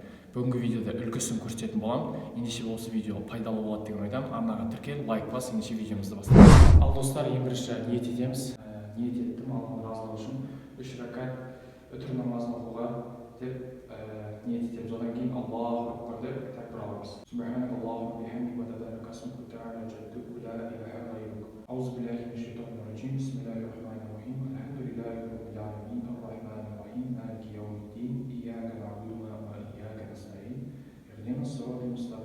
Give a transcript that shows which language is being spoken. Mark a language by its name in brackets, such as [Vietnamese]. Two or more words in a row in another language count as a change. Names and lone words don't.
[Kazakh] Бүгінгі видеода үлгісін көрсететін боламын. Ендеше осы видео пайдалы болады деген ойдамын. Арнаға тіркел, лайк бас, ендеше видеомызды бастаймыз. Ал достар, ең бірінші ниет етеміз. Ниет еттім, Аллахтың разылығы үшін 3 ракат үтір намазын оқуға деп ниет етеміз. Одан кейін [Arabic] الله أكبر [Kazakh] деп тәкбір аламыз. [Arabic] سبحانك اللهم وبحمدك وتبارك اسمك وتعالى جدك ولا إله غيرك. أعوذ بالله من الشيطان الرجيم بسم الله الرحمن الرحيم الحمد لله رب العالمين. الرحمن الرحيم مالك يوم الدين. إياك نعبد وإياك نستعين اهدنا الصراط المستقيم.